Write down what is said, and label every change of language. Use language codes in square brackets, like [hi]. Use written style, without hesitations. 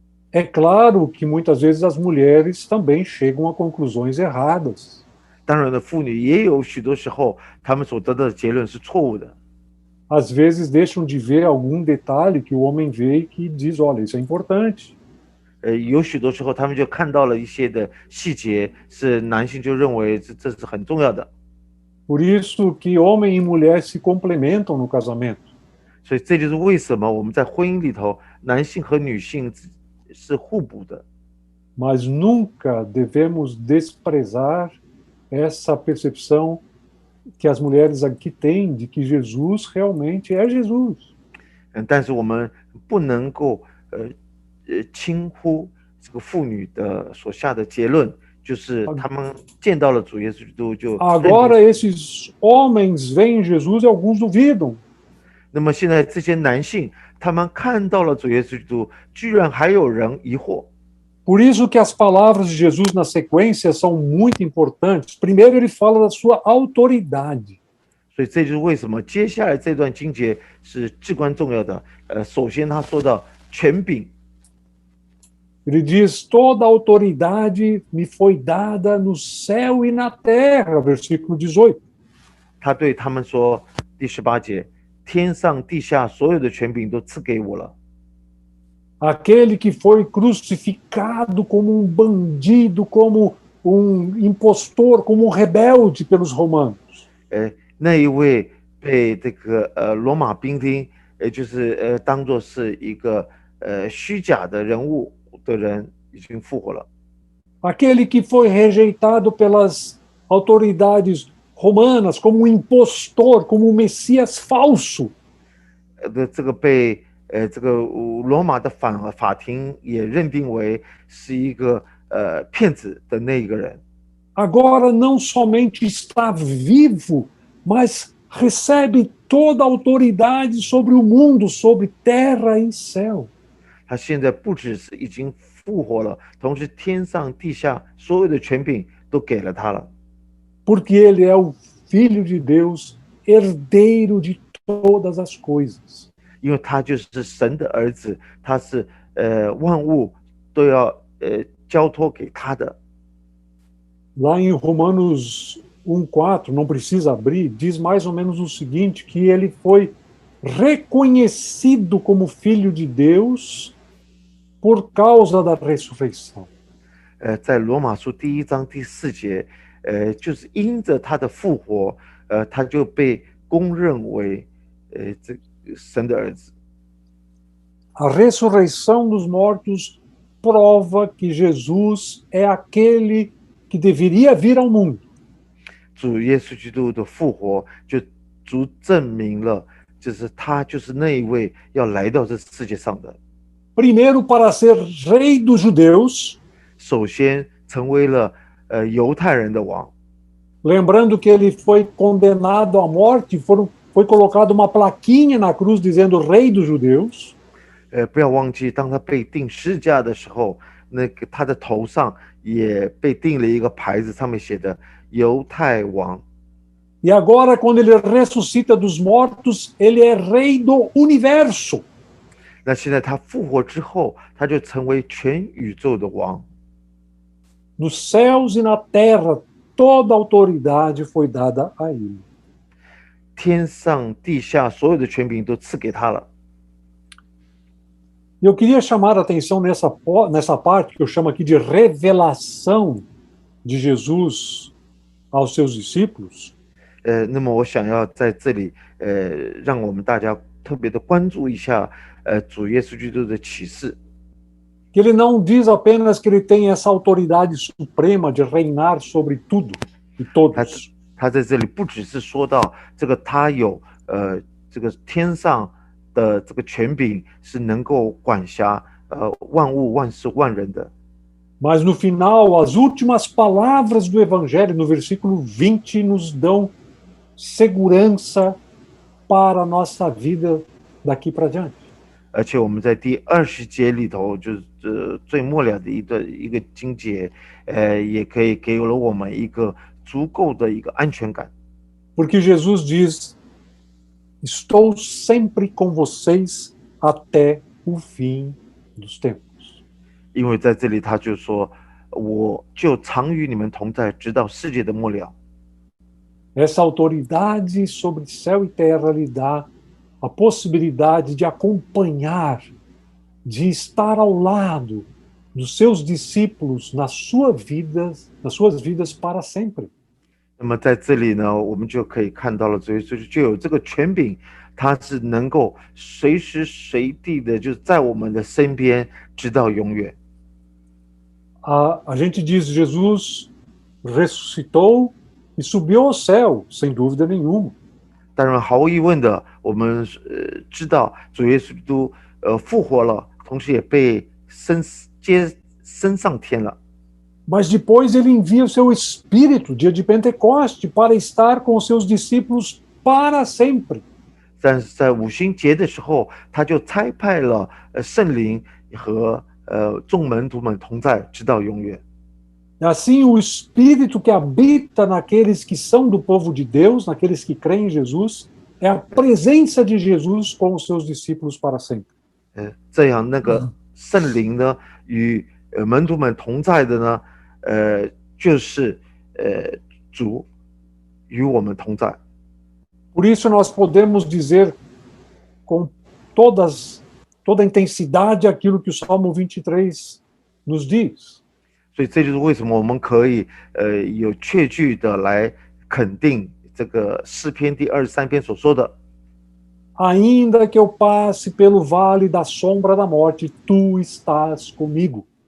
[pt] É claro que muitas vezes as mulheres também chegam a conclusões erradas. [zh] 当然了，妇女也有许多时候，她们所得到的结论是错误的。 [pt] Às vezes deixam de ver algum detalhe que o homem vê e que diz, olha, isso é importante. [zh] 有许多时候，他们就看到了一些的细节，是男性就认为这是很重要的。 [pt] Por isso que homem e mulher se complementam no casamento. [zh] 所以这就是为什么我们在婚姻里头，男性和女性是互补的。 [pt] Mas nunca devemos desprezar essa percepção que as mulheres aqui têm de que Jesus realmente é Jesus. [zh] 但是我们不能够轻忽这个妇女的所下的结论，就是他们见到了主耶稣基督就。 [pt] Agora esses homens veem Jesus e alguns duvidam. [zh] 那么现在这些男性，他们看到了主耶稣基督，居然还有人疑惑。 [pt] Por isso que as palavras de Jesus na sequência são muito importantes. Primeiro, ele fala da sua autoridade. [zh] 所以这就是为什么接下来这段经节是至关重要的。首先他说到权柄， [pt] Ele diz: toda autoridade me foi dada no céu e na terra, versículo 18. [zh] 他对他们说，第18节，天上地下所有的权柄都赐给我了。 [pt] Aquele que foi crucificado como um bandido, como um impostor, como um rebelde pelos romanos. [zh] 那一位被这个罗马兵丁，就是当作是一个虚假的人物的人，已经复活了。 [pt] Aquele que foi rejeitado pelas autoridades romanas como um impostor, como um Messias falso. [zh] 这个被这个罗马的法庭也认定为是一个骗子的那一个人。 [pt] Agora não somente está vivo, mas recebe toda a autoridade sobre o mundo, sobre terra e céu. [zh] 他现在不只是已经复活了，同时天上地下所有的权柄都给了他了。 [pt] Porque ele é o Filho de Deus, herdeiro de todas as coisas. [zh] 因为他就是神的儿子，他是万物都要交托给他的。 [pt] Lá em Romanos 1,4, não precisa abrir, diz mais ou menos o seguinte, que ele foi reconhecido como Filho de Deus por causa da ressurreição. [zh] 在罗马书第1章第4节，就是因着他的复活，他就被公认为这神的儿子。 [pt] A ressurreição dos mortos prova que Jesus é aquele que deveria vir ao mundo. [zh] 主耶稣基督的复活，就足证明了，就是他就是那一位要来到这世界上的。 [pt] Primeiro, para ser rei dos judeus, [zh] 首先成为了犹太人的王。 [pt] lembrando que ele foi condenado à morte, foi colocado uma plaquinha na cruz dizendo Rei dos Judeus. [zh] 不要忘记，当他被钉十字架的时候，那个他的头上也被钉了一个牌子，上面写的犹太王。 [pt] E agora, quando ele ressuscita dos mortos, ele é rei do universo. [zh] 那现在他复活之后，他就成为全宇宙的王。 [pt] Nos céus e na terra, toda autoridade foi dada a ele. [zh] 天上地下所有的权柄都赐给他了。 [pt] Eu queria chamar a atenção nessa parte que eu chamo aqui de revelação de Jesus aos seus discípulos. [zh] 那么我想要在这里，让我们大家特别的关注一下，主耶稣基督的启示。 [pt] Que ele não diz apenas que ele tem essa autoridade suprema de reinar sobre tudo e todos. [zh] 他在这里不只是说到这个，他有这个天上的这个权柄是能够管辖万物万事万人的。 [pt] Mas no final, as últimas palavras do Evangelho, no versículo 20, nos dão segurança para a nossa vida daqui para diante. [zh] 而且我们在第20节里头，就是最末了的一个经节，也可以给了我们一个足够的一个安全感。 [pt] Porque Jesus diz: Estou sempre com vocês até o fim dos tempos. [zh] 因为在这里他就说，我就常与你们同在，直到世界的末了。 [pt] Essa autoridade sobre céu e terra lhe dá a possibilidade de acompanhar, de estar ao lado dos seus discípulos nas suas vidas para sempre. [zh] 那么在这里呢，我们就可以看到了，主耶稣就有这个权柄，他是能够随时随地的，就是在我们的身边，直到永远。 [pt] A gente diz Jesus ressuscitou e subiu ao céu, sem dúvida nenhuma. [zh] 当然，毫无疑问的，我们知道主耶稣基督复活了，同时也被升上天了。 [pt] Mas depois ele envia o seu Espírito, dia de Pentecoste, para estar com os seus discípulos para sempre. [zh] 但是在五旬节的时候，他就差派了圣灵和众门徒们同在，直到永远。 [pt] Assim, o Espírito que habita naqueles que são do povo de Deus, naqueles que creem em Jesus, é a presença de Jesus com os seus discípulos para sempre. [zh] 这样那个圣灵呢，与门徒们同在的呢，就是主与我们同在。 [pt] Por isso, nós podemos dizer com toda a intensidade aquilo que o Salmo 23 nos diz. [zh] 所以这就是为什么我们可以有确据的来肯定这个诗篇第23篇所说的。 [pt] Ainda que eu passe pelo vale da sombra da morte, tu estás comigo.